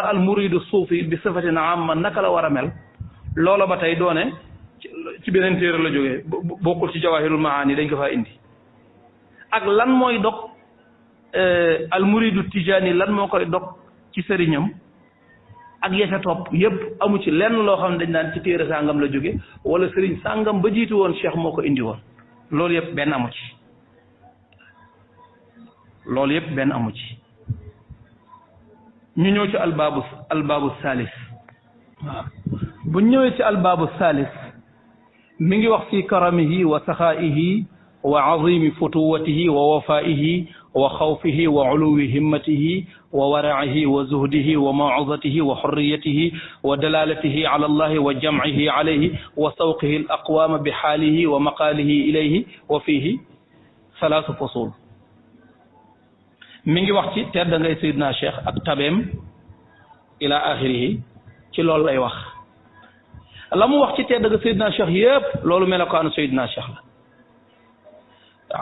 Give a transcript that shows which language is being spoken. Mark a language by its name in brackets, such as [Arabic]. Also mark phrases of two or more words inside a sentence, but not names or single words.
[Arabic] المريد صوفي ب صفة [Wolof] amma naka la war a mel loola ba tey doone ci beneen téere la jógee bokkul ci jawahirul maani dañ ko faa indi ak lan mooy dog [Arabic] المريد التجاني [Wolof] lan moo koy dog ci sëriñam ak yeca topp yëpp amu ci lenn loo xam ne dañ naan ci téere sàngam la jóge wala sëriñ sàngam ba jiitu woon cheikh moo ko indi woon loolu yëpp benn amu ci ñu ñëw ci albaabu salis waaw bu ñëwee ci albaabu salis mi ngi wax fi [Arabic] كرامته و سخائه و عزم فتوته و وفائه و خوفه و علو همته و ورعه و زهده و موعظته و حريته و دلالته على الله و جمعه عليه و سوقه الأقوام ب حاله و مقاله إليه و فيه ثلاثة فصول [Wolof] mi ngi wax ci tedd ngay Seydina Cheikh ak tabeem [Arabic] إلى آخره [Wolof] ci loolu lay wax la mu wax ci tedd nga Seydina Cheikh yëpp loolu melokaanu Seydina Cheikh la waaw